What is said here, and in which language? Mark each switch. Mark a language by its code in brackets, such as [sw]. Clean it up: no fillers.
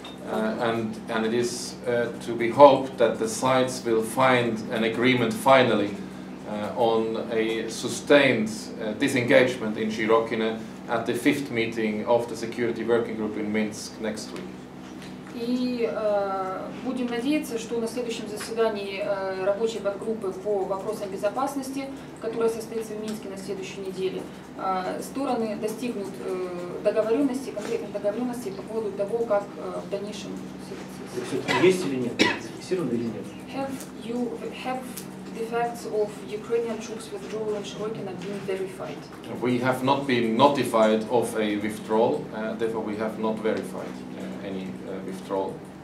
[en] And it is to be hoped that the sides will find an agreement finally on a sustained disengagement in Shirokino at the 5th meeting of the Security Working Group in Minsk next week. [ru] И будем надеяться, что на следующем заседании рабочей подгруппы по вопросам безопасности, которое состоится в Минске на следующей неделе, стороны достигнут договоренности, конкретных договоренностей по поводу того, как в дальнейшем. Есть или нет? Зафиксировано или нет? [en] Have the facts of Ukrainian troops withdrawal in Shirokino been verified? We have not been notified of a withdrawal, therefore we have not verified any withdrawal.